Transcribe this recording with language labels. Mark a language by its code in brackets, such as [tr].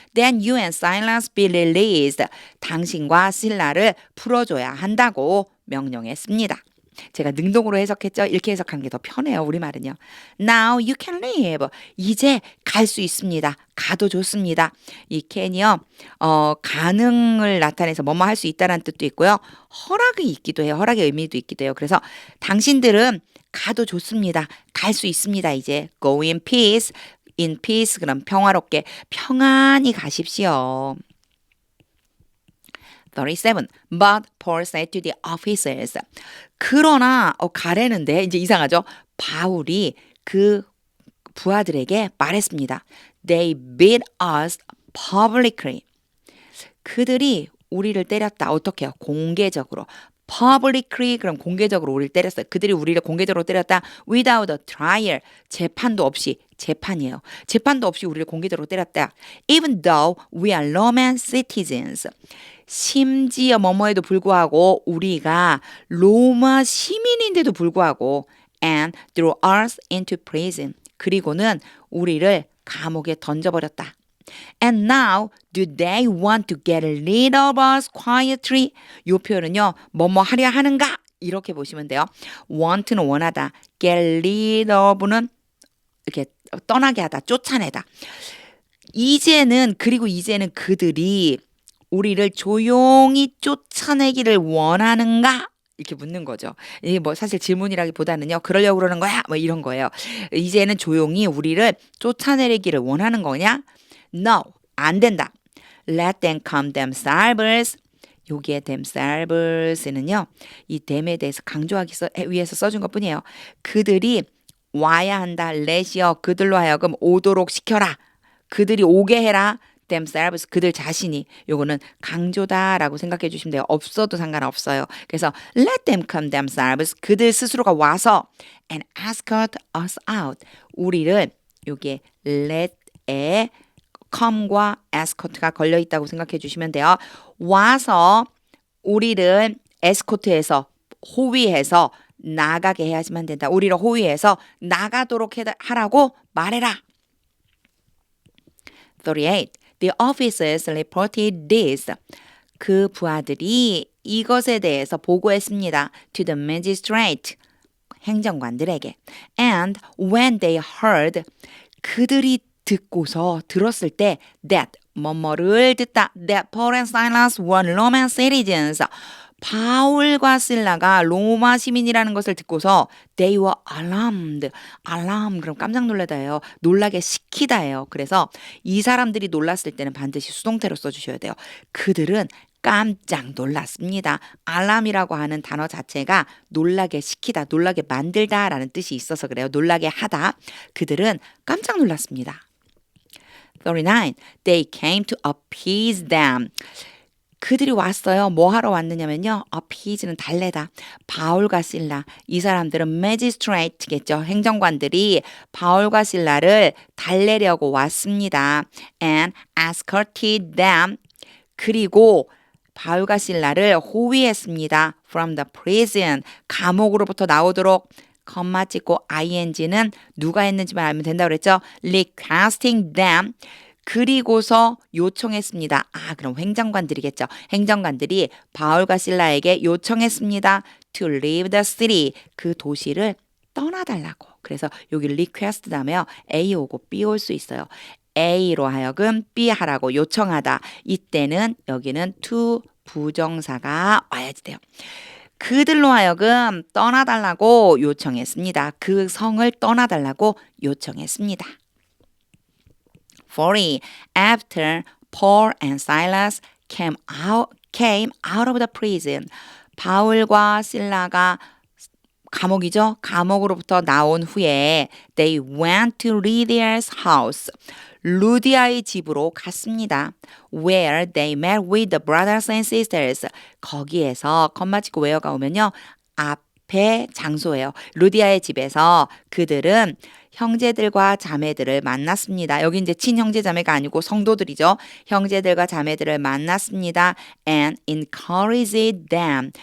[en] Then you and Silas be released. [ko] 당신과 실라를 풀어줘야 한다고 명령했습니다. 제가 능동으로 해석했죠. 이렇게 해석하는 게 더 편해요. 우리말은요. [en] Now you can leave. [ko] 이제 갈 수 있습니다. 가도 좋습니다. 이 can이요. 가능을 나타내서 뭐뭐 할 수 있다는 뜻도 있고요. 허락이 있기도 해요. 허락의 의미도 있기도 해요. 그래서 당신들은 가도 좋습니다. 갈 수 있습니다. 이제 [en] go in peace. in peace [ko] 그럼 평화롭게 평안히 가십시오. 37. [en] But Paul said to the officers. [ko] 그러나 가래는데 이제 이상하죠. 바울이 그 부하들에게 말했습니다. [en] They beat us publicly. [ko] 그들이 우리를 때렸다. 어떻게 해요? 공개적으로. publicly 그럼 공개적으로 우리를 때렸어요. 그들이 우리를 공개적으로 때렸다. [en] without a trial. [ko] 재판도 없이. 재판이에요. 재판도 없이 우리를 공개적으로 때렸다. [en] Even though we are Roman citizens. [ko] 심지어 뭐뭐에도 불구하고 우리가 로마 시민인데도 불구하고 [en] and threw us into prison. [ko] 그리고는 우리를 감옥에 던져버렸다. [en] And now do they want to get rid of us quietly? [ko] 이 표현은요. 뭐뭐 하려 하는가? 이렇게 보시면 돼요. want는 원하다. get rid of는 이렇게 떠나게 하다. 쫓아내다. 이제는 그들이 우리를 조용히 쫓아내기를 원하는가? 이렇게 묻는 거죠. 이게 뭐 사실 질문이라기보다는요. 그러려고 그러는 거야? 뭐 이런 거예요. 이제는 조용히 우리를 쫓아내기를 원하는 거냐? [en] No, [ko] 안 된다. [en] Let them come themselves. [ko] 여기에 themselves는요. 이 them에 대해서 강조하기 위해서 써준 것뿐이에요. 그들이 와야 한다. let이요. 그들로 하여금 오도록 시켜라. 그들이 오게 해라. themselves 그들 자신이 요거는 강조다라고 생각해 주시면 돼요. 없어도 상관없어요. 그래서 [en] let them come themselves [ko] 그들 스스로가 와서 [en] and escort us out [ko] 우리를 여기에 let에 come과 escort가 걸려 있다고 생각해 주시면 돼요. 와서 우리를 escort해서 호위해서 나가게 해야지만 된다. 우리를 호위해서 나가도록 하라고 말해라. 38. [en] The officers reported this. [ko] 그 부하들이 이것에 대해서 보고했습니다. [en] To the magistrate. [ko] 행정관들에게. [en] And when they heard. [ko] 그들이 들었을 때 that 뭐뭐를 듣다. [en] That Paul and Silas were Roman citizens. [ko] 바울과 실라가 로마 시민이라는 것을 듣고서 [en] they were alarmed. [ko] alarm 그럼 깜짝 놀라다예요. 놀라게 시키다예요. 그래서 이 사람들이 놀랐을 때는 반드시 수동태로 써주셔야 돼요. 그들은 깜짝 놀랐습니다. alarm이라고 하는 단어 자체가 놀라게 시키다, 놀라게 만들다라는 뜻이 있어서 그래요. 놀라게 하다. 그들은 깜짝 놀랐습니다. 39. [en] They came to appease them. [ko] 그들이 왔어요. 뭐 하러 왔느냐면요. appease는 달래다. 바울과 실라. 이 사람들은 magistrate겠죠. 행정관들이 바울과 실라를 달래려고 왔습니다. [en] And escorted them. [ko] 그리고 바울과 실라를 호위했습니다. [en] From the prison. [ko] 감옥으로부터 나오도록 컴마 찍고 ing는 누가 했는지만 알면 된다고 그랬죠. [en] requesting them. [ko] 그리고서 요청했습니다. 그럼 행정관들이겠죠. 행정관들이 바울과 실라에게 요청했습니다. To leave the city. 그 도시를 떠나달라고. 그래서 여기 request 다음에요. A 오고 B 올 수 있어요. A로 하여금 B 하라고 요청하다. 이때는 여기는 to 부정사가 와야지 돼요. 그들로 하여금 떠나달라고 요청했습니다. 그 성을 떠나달라고 요청했습니다. 40. [en] After Paul and Silas came out of the prison. [ko] 바울과 실라가 감옥이죠. 감옥으로부터 나온 후에 [en] they went to Lydia's house. [ko] 루디아의 집으로 갔습니다. [en] Where they met with the brothers and sisters. [ko] 거기에서 컴마 찍고 where가 오면요. 앞에 장소예요. 루디아의 집에서 그들은 형제들과 자매들을 만났습니다. 여기 이제 친형제 자매가 아니고 성도들이죠. 형제들과 자매들을 만났습니다. [en] And encouraged them.